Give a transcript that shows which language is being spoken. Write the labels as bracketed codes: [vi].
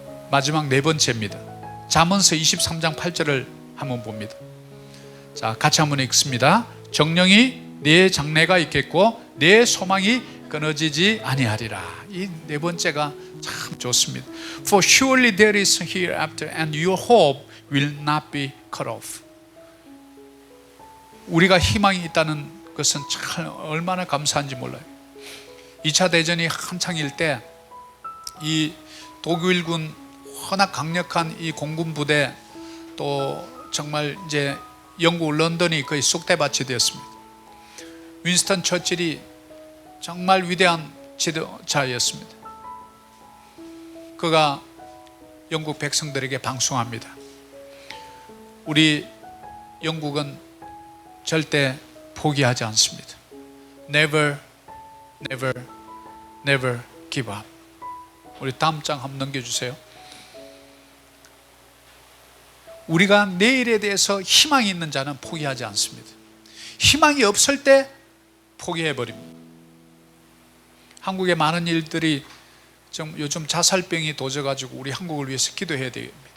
[ko] 마지막 네 번째입니다. 잠언서 23장 8절을 한번 봅니다. 자, 같이 한번 읽습니다. 정령이 내 장래가 있겠고 내 소망이 끊어지지 아니하리라. 이 네 번째가 참 좋습니다. [en] For surely there is hereafter and your hope will not be cut off. [ko] 우리가 희망이 있다는 것은 참 얼마나 감사한지 몰라요. 2차 대전이 한창일 때 이 독일군 워낙 강력한 이 공군 부대, 또 정말 이제 영국 런던이 거의 쑥대밭이 되었습니다. 윈스턴 처칠이 정말 위대한 지도자였습니다. 그가 영국 백성들에게 방송합니다. 우리 영국은 절대 포기하지 않습니다. [en] Never, never, never give up. [ko] 우리 다음 장 한번 넘겨주세요. 우리가 내일에 대해서 희망이 있는 자는 포기하지 않습니다. 희망이 없을 때 포기해버립니다. 한국의 많은 일들이 좀 요즘 자살병이 도져가지고 우리 한국을 위해서 기도해야 됩니다.